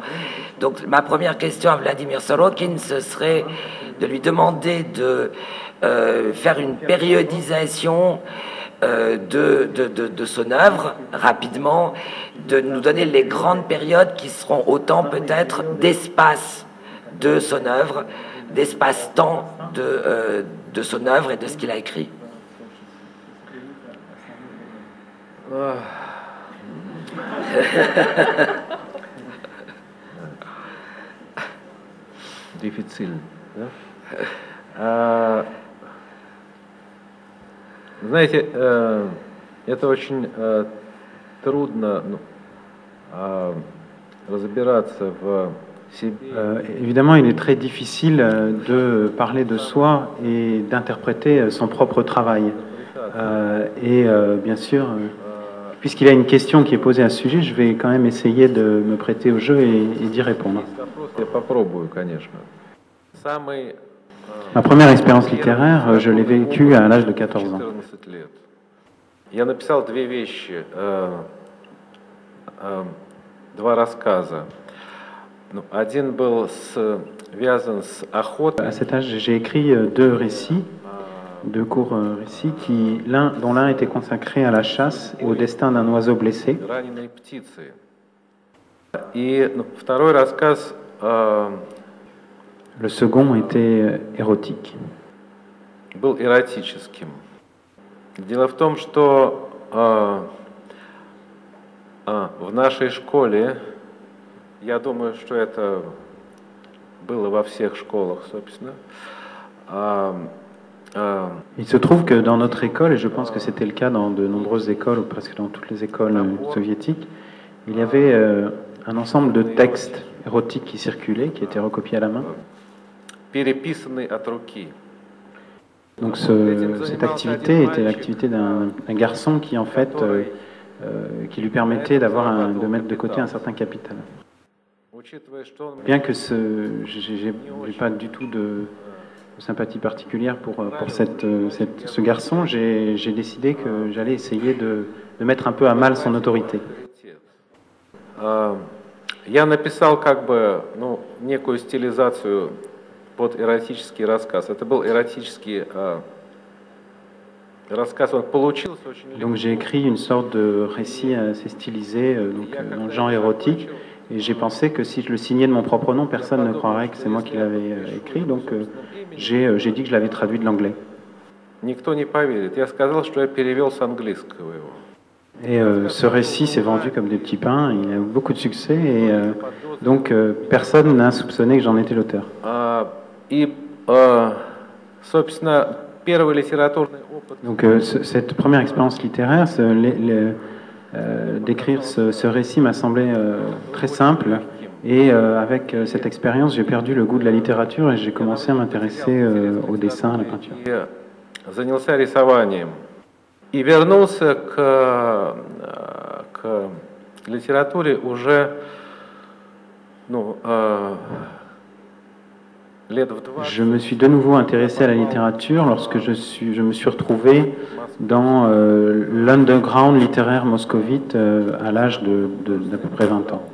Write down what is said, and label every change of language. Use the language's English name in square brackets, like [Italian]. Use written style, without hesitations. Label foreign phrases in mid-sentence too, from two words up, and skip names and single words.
[French] Donc ma première question à Vladimir Sorokin, ce serait de lui demander de faire une périodisation de son œuvre rapidement, de nous donner les grandes périodes qui seront autant peut-être d'espace de son œuvre, d'espace-temps de son œuvre et de ce qu'il a écrit. Difficile, [Russian] да? Знаете, это очень трудно разбираться в себе. [French] Évidemment, il est très difficile de parler de soi et d'interpréter son propre travail. Bien sûr, puisqu'il y a une question qui est posée à ce sujet, je vais quand même essayer de me prêter au jeu et d'y répondre. Ma première expérience littéraire, je l'ai vécue à l'âge de 14 ans. [Russian] Я написал две вещи, два рассказа. Один был связан с охотой. [French] À cet âge, j'ai écrit deux récits, deux courts récits, dont l'un était consacré à la chasse et au destin d'un oiseau blessé. [Russian] Раненые птицы. И второй рассказ. [French] Le second était érotique. [Russian] Был эротическим. Дело в том, что в нашей школе, я думаю, что это было во всех школах, собственно. [French] Il se trouve que dans notre école, et je pense que c'était le cas dans de nombreuses écoles, ou presque dans toutes les écoles soviétiques, il y avait un ensemble de textes érotiques qui circulaient, qui étaient recopiés à la main. Donc cette activité était l'activité d'un garçon qui en fait qui lui permettait de mettre de côté un certain capital. Bien que j'ai pas du tout de sympathie particulière pour ce garçon, j'ai décidé que j'allais essayer de mettre un peu à mal son autorité. [Russian] Я написал как бы, некую стилизацию под эротический рассказ. Это был эротический рассказ, он получился очень легко. [French] Donc j'ai écrit une sorte de récit assez stylisé, dans le genre érotique, et j'ai pensé que si je le signais de mon propre nom, personne ne croirait que c'est moi qui l'avais écrit, donc j'ai dit que je l'avais traduit de l'anglais. [Russian] Никто не поверит. Я сказал, что я перевел с английского его. [French] Et ce récit s'est vendu comme des petits pains, il a eu beaucoup de succès, et donc personne n'a soupçonné que j'en étais l'auteur. Donc cette première expérience littéraire, d'écrire ce récit m'a semblé très simple, et avec cette expérience, j'ai perdu le goût de la littérature et j'ai commencé à m'intéresser au dessin, à la peinture. [Russian] И вернулся к литературе уже, лет в 20. [French] Je me suis de nouveau intéressé à la littérature lorsque je me suis retrouvé dans l'underground littéraire moscovite à l'âge d'à peu près 20 ans.